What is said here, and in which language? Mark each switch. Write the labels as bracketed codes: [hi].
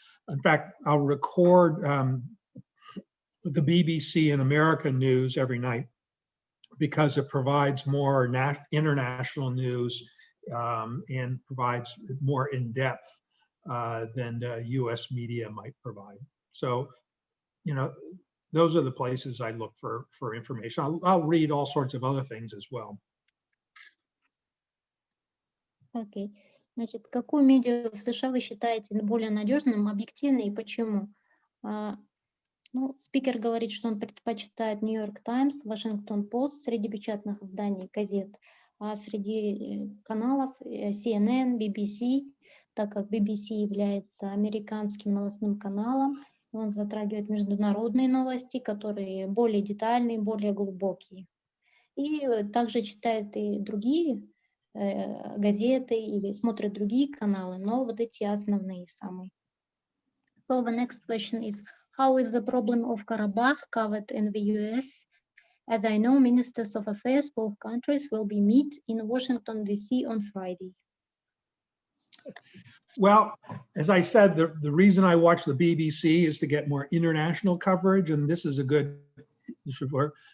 [en] In fact, I'll record the BBC and American news every night because it provides more international news and provides more in-depth than the US media might provide. So, you know, those are the places I look for information. I'll read all sorts of other things as well. [ru] Окей. Значит, какую медиа в США вы считаете более надежным, объективной и почему? Ну, спикер говорит, что он предпочитает New York Times, Washington Post среди печатных изданий, газет, а среди каналов CNN, BBC, так как BBC является американским новостным каналом, он затрагивает международные новости, которые более детальные, более глубокие. И также читает и другие газеты или смотрит другие каналы, но вот эти основные самые. [en] So the next question is, how is the problem of Karabakh covered in the US? As I know, ministers of affairs both countries will be meet in Washington, D.C. on Friday. Well, as I said, the reason I watch the BBC is to get more international coverage, and this is a good report.